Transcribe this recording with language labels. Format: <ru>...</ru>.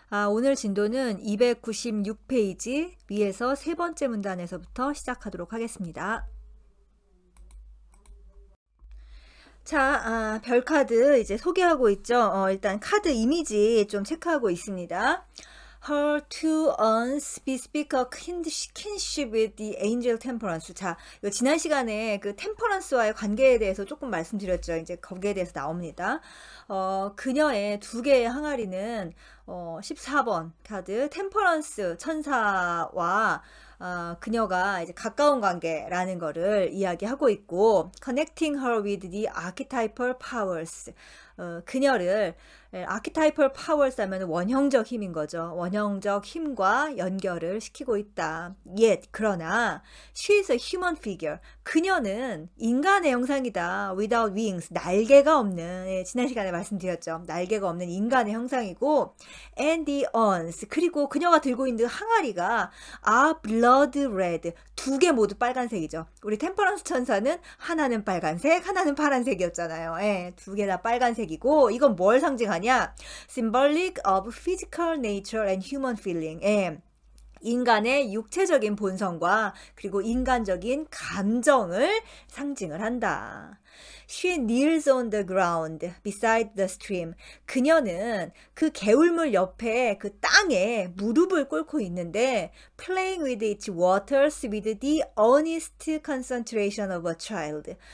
<ko>오늘 진도는 296페이지 위에서 세 번째 문단에서부터 시작하도록 하겠습니다. 자, 별 카드 이제 소개하고 있죠. 일단 카드 이미지 좀 체크하고 있습니다.</ko> <en>Her two unspeak kinship with the angel temperance.</en> <ko>자, 이거 지난 시간에 그 템퍼런스와의 관계에 대해서 조금 말씀드렸죠. 이제 거기에 대해서 나옵니다. 그녀의 두 개의 항아리는 14번 카드 템퍼런스 천사와 그녀가 이제 가까운 관계라는 거를 이야기하고 있고,</ko> <en>connecting her with the archetypal powers.</en> <ko>그녀를 아키타이펄 파워스 하면 원형적 힘인 거죠. 원형적 힘과 연결을 시키고 있다.</ko> <en>Yet,</en> <ko>그러나</ko> <en>she is a human figure.</en> <ko>그녀는 인간의 형상이다.</ko> <en>Without wings,</en> <ko>날개가 없는, 지난 시간에 말씀드렸죠. 날개가 없는 인간의 형상이고,</ko> <en>and the urns,</en> <ko>그리고 그녀가 들고 있는 항아리가</ko> <en>are blood red,</en> <ko>두 개 모두 빨간색이죠. 우리 템퍼런스 천사는 하나는 빨간색, 하나는 파란색이었잖아요. 두 개 다 빨간색이고, 이건 뭘 상징하냐?</ko> <en>Symbolic of physical nature and human feeling.</en> <ko>인간의 육체적인 본성과 그리고 인간적인 감정을 상징을 한다.</ko> <en>She kneels on the ground beside the stream.</en> <ko>그녀는 그 개울물 옆에 그 땅에 무릎을 꿇고 있는데</ko> <en>playing with its waters with the earnest concentration of a child.</en>